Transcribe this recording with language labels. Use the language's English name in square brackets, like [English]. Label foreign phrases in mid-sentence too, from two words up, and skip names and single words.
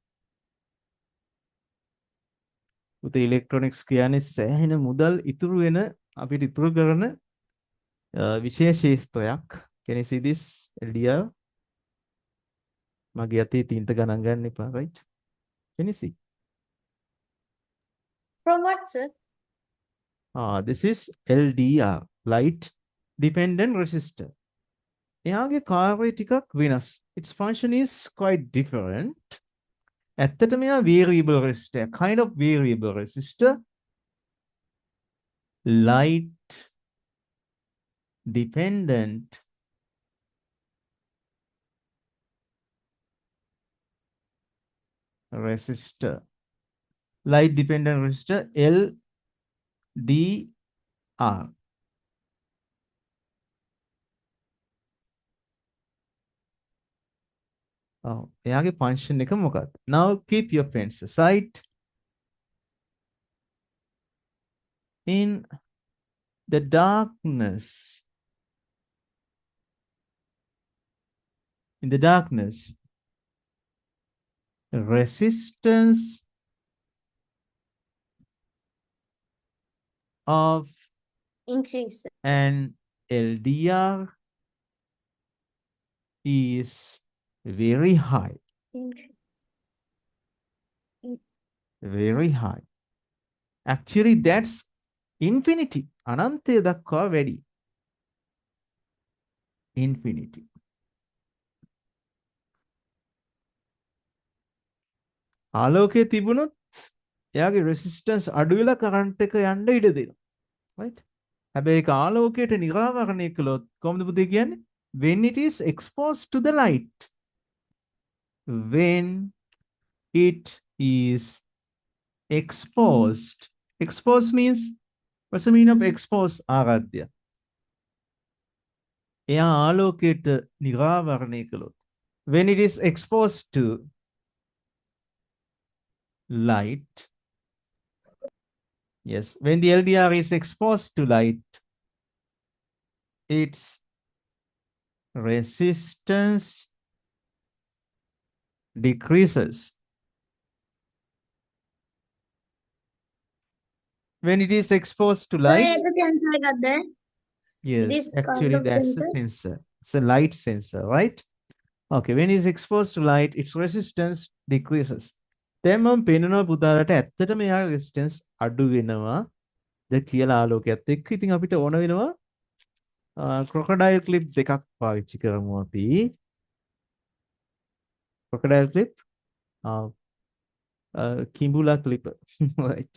[Sinhala] උත ඉලෙක්ට්‍රොනික්ස් කියන්නේ සෑහෙන මුදල් ඉතුරු වෙන අපිට ඉතුරු කරන විශේෂ ශේෂ්ත්‍රයක්. [English] Can you see this LDR? [Sinhala] මගේ අතේ තීන්ත ගණන් ගන්න එපා, [English] right? Can you see? from what sir This is LDR, light dependent resistor. [Sinhala] එයාගේ කාර්යය ටිකක් වෙනස්. [English] Its function is quite different. [Sinhala] ඇත්තටම එයා [English] variable resistor, kind of variable resistor, light dependent resistor. Light dependent resistor LDR. [Sinhala] එයාගේ function එක මොකක්ද? [English] Now keep your pens aside. In the darkness, resistance of increase an LDR is very high, very high. Actually, that's infinity. [Sinhala] අනන්තය දක්වා වැඩි. Infinity. ආලෝකයේ තිබුණොත් එයාගේ resistance අඩු වෙලා current එක යන්න ඉඩ දෙනවා. Right? හැබැයි ඒක ආලෝකයට නිරාවරණය කළොත් කොහොමද පුතේ කියන්නේ? [English] When it is exposed to the light. When it is exposed. Exposed means, what's the meaning of exposed? [Sinhala] ආරාධ්‍ය. එයා ආලෝකයට නිරාවරණය කළොත්. [English] When it is exposed to light. Yes, when the LDR is exposed to light, its resistance decreases. When it is exposed to light, yes, This kind actually of that's sensor? a sensor. It's a light sensor, right? Okay, when it is exposed to light, its resistance decreases. [Sinhala] දැන් මම පේනවා පුතාලට ඇත්තටම යා resistance අඩු වෙනවා ද කියලා ආලෝකයත් එක්ක. ඉතින් අපිට ඕන වෙනවා [English] crocodile clip [Sinhala] දෙකක් පාවිච්චි කරමු අපි. [English] crocodile clip කිඹුලා clip. right.